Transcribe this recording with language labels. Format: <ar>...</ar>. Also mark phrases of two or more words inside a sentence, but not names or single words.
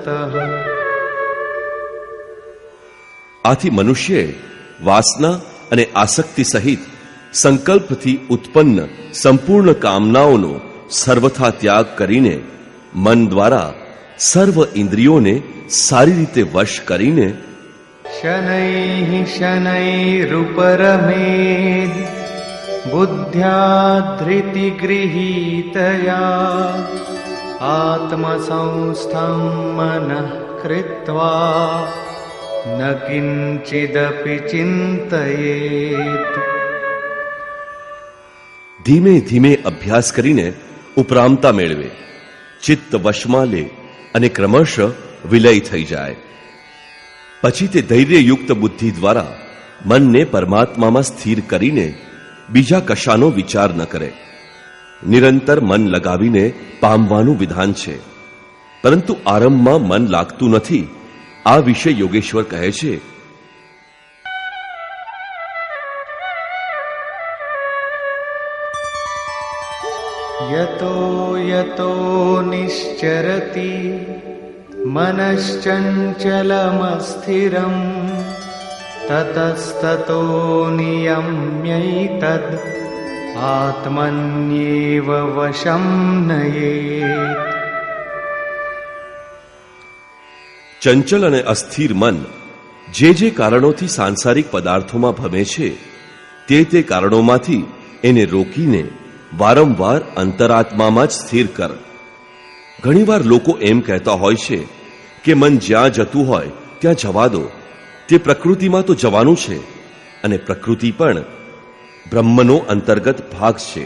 <gu>આથી મનુષ્યે વાસના અને આસક્તિ સહિત સંકલ્પથી ઉત્પન્ન સંપૂર્ણ કામનાઓનો સર્વથા ત્યાગ કરીને મન દ્વારા સર્વ ઇન્દ્રિયોને સારી રીતે વશ કરીને</gu> <sa>शनैः शनैरुपरमेद बुद्ध्या धृतिगृहीतया आत्मसंस्थं मनः कृत्वा न किंचिदपि चिंतयेत्।</sa> <gu>ધીમે ધીમે અભ્યાસ કરીને ઉપરામતા મેળવે, ચિત્ત વશમાં લે અને ક્રમશઃ વિલય થઈ જાય. પછી તે ધૈર્યયુક્ત બુદ્ધિ દ્વારા મનને પરમાત્મામાં સ્થિર કરીને બીજા કશાનો વિચાર ન કરે. નિરંતર મન લગાવીને પામવાનું વિધાન છે, પરંતુ આરંભમાં મન લાગતું નથી. આ વિશે યોગેશ્વર કહે છે,</gu> <sa>यतो यतो निश्चरति मनश्चञ्चलमस्थिरं ततस्ततो नियम्यैतद् आत्मन्येव वशं नयेत्।</sa> <gu>ચંચલ અને અસ્થિર મન જે કારણોથી સાંસારિક પદાર્થોમાં ભમે છે તે કારણોમાંથી એને રોકીને વારંવાર અંતરાત્મામાં જ સ્થિર કર. ઘણીવાર લોકો એમ કહેતા હોય છે કે મન જ્યાં જતું હોય ત્યાં જવા દો, તે પ્રકૃતિમાં તો જવાનું છે, અને પ્રકૃતિ પણ બ્રહ્મનો અંતર્ગત ભાગ છે.</gu>